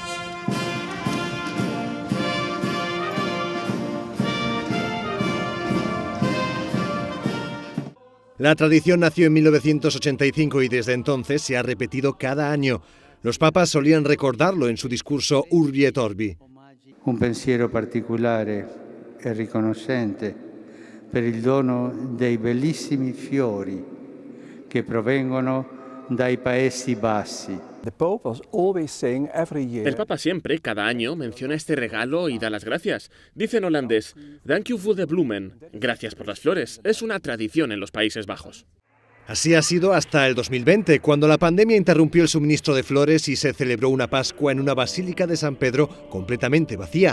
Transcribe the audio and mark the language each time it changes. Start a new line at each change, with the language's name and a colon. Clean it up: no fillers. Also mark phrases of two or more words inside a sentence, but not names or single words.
Spanish: La tradición nació en 1985 y desde entonces se ha repetido cada año. Los papas solían recordarlo en su discurso Urbi et Orbi.
Italian: Un pensiero particolare e riconoscente per il dono dei bellissimi fiori che provengono dai Paesi Bassi.
Spanish: El Papa siempre, cada año, menciona este regalo y da las gracias. Dice en holandés,
Dutch: "Dank u voor de bloemen",
Spanish: gracias por las flores. Es una tradición en los Países Bajos. Así ha sido hasta el 2020, cuando la pandemia interrumpió el suministro de flores y se celebró una Pascua en una basílica de San Pedro completamente vacía.